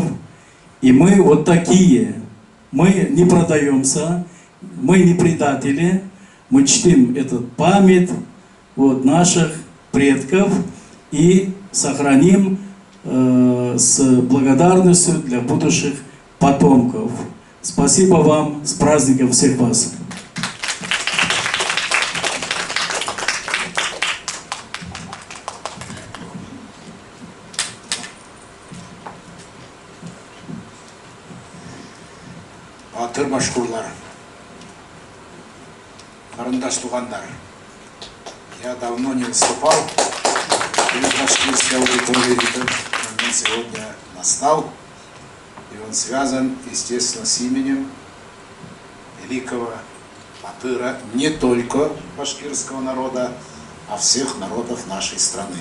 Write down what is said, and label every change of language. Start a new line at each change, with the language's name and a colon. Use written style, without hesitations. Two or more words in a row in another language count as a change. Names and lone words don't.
Russian: И мы вот такие, мы не продаемся, мы не предатели, мы чтим эту память вот, наших предков и сохраним с благодарностью для будущих потомков. Спасибо вам, с праздником всех вас!
Bashkir: Батыр башкурлар, карындаш тугандар,
Russian: я давно не выступал перед башкирской аудиторией, этот момент сегодня настал, и он связан, естественно, с именем великого батыра не только башкирского народа, а всех народов нашей страны.